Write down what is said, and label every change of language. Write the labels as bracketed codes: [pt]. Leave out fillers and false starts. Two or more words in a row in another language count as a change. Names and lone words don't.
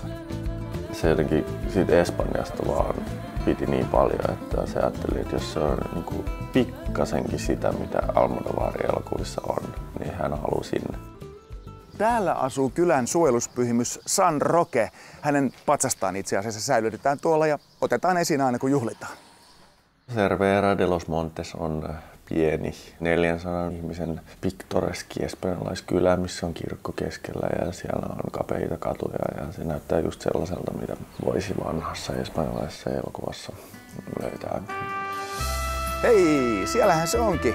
[fi] Se jotenkin siitä Espanjasta vaan piti niin paljon, että se ajatteli, että jos se on niin kuin pikkasenkin sitä, mitä Almodovarin elokuvissa on, niin hän haluaa sinne. Täällä asuu kylän suojeluspyhimys San Roque. Hänen patsastaan itse asiassa säilytetään tuolla ja otetaan esiin aina kun juhlitaan. Cervera de los Montes on pieni 400 ihmisen piktoreski espanjalaiskylä, missä on kirkko keskellä ja siellä on kapeita katuja ja se näyttää just sellaiselta, mitä voisi vanhassa espanjalaisessa elokuvassa löytää. Hei, siellähän se onkin.